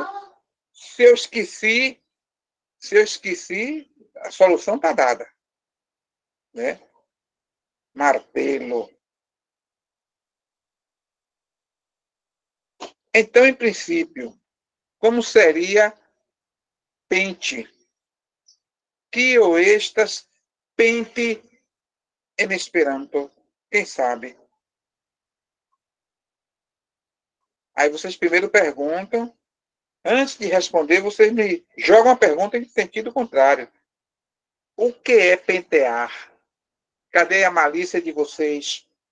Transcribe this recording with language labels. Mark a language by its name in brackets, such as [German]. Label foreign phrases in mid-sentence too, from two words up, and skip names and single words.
[Portuguese] Se eu esqueci, a solução está dada. Né? Martelo. Então, em princípio, como seria pente? [Esperanto] Kio estas pente en Esperanto? [Portuguese] Quem sabe? Aí vocês primeiro perguntam. Antes de responder, vocês me jogam a pergunta em sentido contrário. O que é pentear? Cadê a malícia de vocês?